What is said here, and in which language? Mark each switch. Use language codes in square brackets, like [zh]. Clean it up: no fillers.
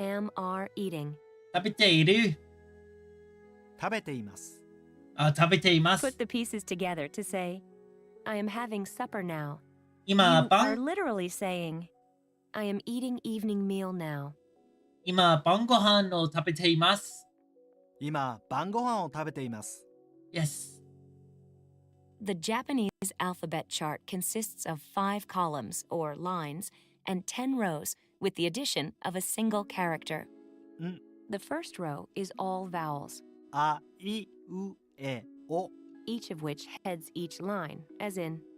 [en] am, are eating. [ja] Tabeteiru. 食べています Tabeteimasu. [en] Put the pieces together to say I am having supper now. [ja] Ima [en] You are [ja] bang. [en] literally saying I am eating evening meal now. [ja] Ima bangohan o tabeteimasu. 今晩ご飯を食べています [en] Yes. The Japanese alphabet chart consists of 5 columns or lines and 10 rows with the addition of a single character. Mm. The first row is all vowels, [ja] あいうえお [en] each of which heads each line, as in